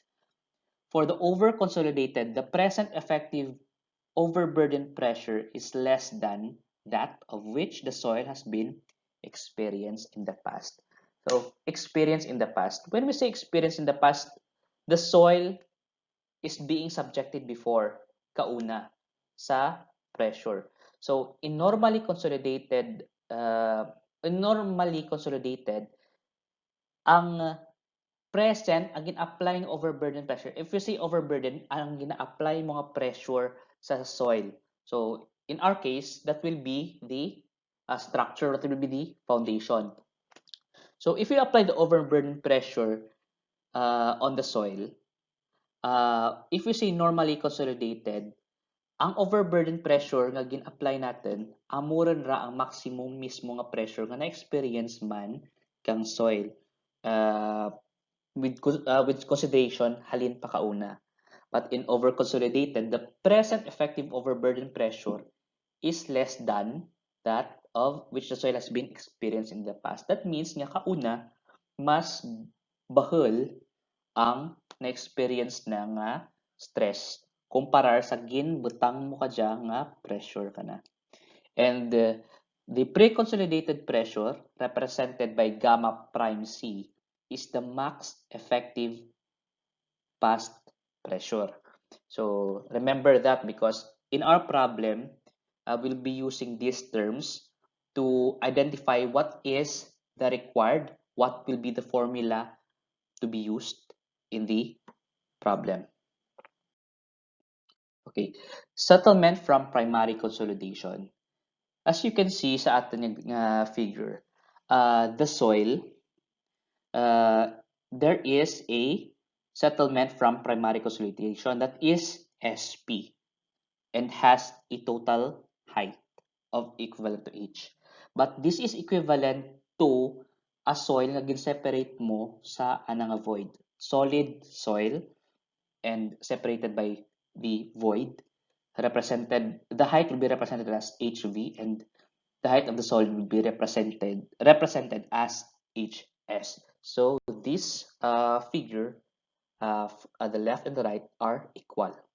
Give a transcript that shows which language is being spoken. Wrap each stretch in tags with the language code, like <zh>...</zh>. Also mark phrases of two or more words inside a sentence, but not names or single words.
<en>For the over-consolidated, the present effective overburden pressure is less than that of which the soil has been experienced in the past. So, experience in the past. When we say experience in the past, the soil is being subjected before,</en> <hil>kauna, sa pressure. So, ang present, ang gina-apply ng</hil> <en>overburden pressure. If you say overburden,</en> <hil>ang gina-apply mga pressure sa soil.</hil> <en>So, in our case, that will be the structure, that will be the foundation. So, if you apply the overburden pressure on the soil, if we say normally consolidated,</en> <hil>ang</hil> <en>overburden pressure</en> <hil>nga gin-apply natin, amuran ra ang maximum mismo nga pressure nga na-experience man kang soil.</hil> <en>With consideration,</en> <hil>halin pa kauna.</hil> <en>But in over-consolidated, the present effective overburden pressure is less than that of which the soil has been experienced in the past. That means</en> <hil>nga kauna, mas bahal ang na-experience na nga stress kumparar sa ginbutang mo ka dyan nga pressure ka na.</hil> <en>And the pre-consolidated pressure represented by gamma prime C is the max effective past pressure. So remember that because in our problem, we'll be using these terms to identify what is the required, what will be the formula to be used in the problem. Okay, settlement from primary consolidation. As you can see</en> <tl>sa ating</tl> <en>figure, the soil, there is a settlement from primary consolidation that is SP and has a total height of equivalent to H. But this is equivalent to a soil</en> <hil>na gin-separate mo sa anang</hil> <en>void. Solid soil and separated by the void. the height will be represented as HV, and the height of the solid will be represented as HS. So this figure, at the left and the right, are equal.</en>